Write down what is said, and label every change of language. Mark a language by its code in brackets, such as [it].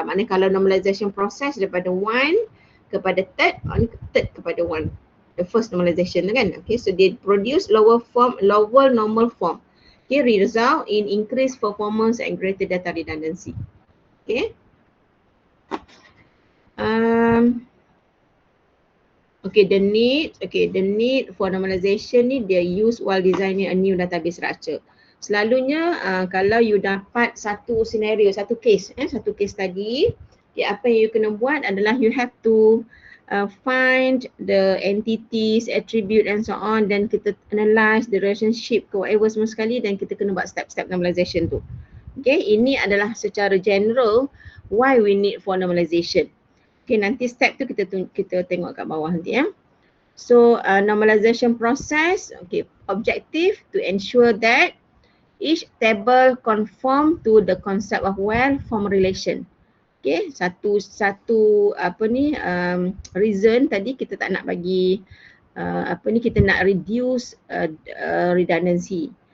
[ms] Maknanya kalau normalization process daripada 1 kepada third kepada 1. [en] The first normalization kan. Okay, so they produce lower normal form. Okay, result in increased performance and greater data redundancy. Okay. Okay, the need for normalization [ms] ni dia [en] use while designing a new database structure. [ms] Selalunya kalau you dapat satu scenario, satu case tadi, okay, apa yang you kena buat adalah [en] you have to find the entities, attribute and so on, [ms] dan kita [en] analyze the relationship [ms] ke whatever semua sekali, dan kita kena buat step-step normalization tu. [en] Okay, [ms] ini adalah secara [en] general why we need for normalization. [ms] Okay, nanti step tu kita tengok kat bawah nanti ya. [en] So normalization process, okay, objective to ensure that each table conform to the concept of well-formed relation. [ms] Okay, satu reason tadi kita tak nak bagi kita nak [en] reduce redundancy.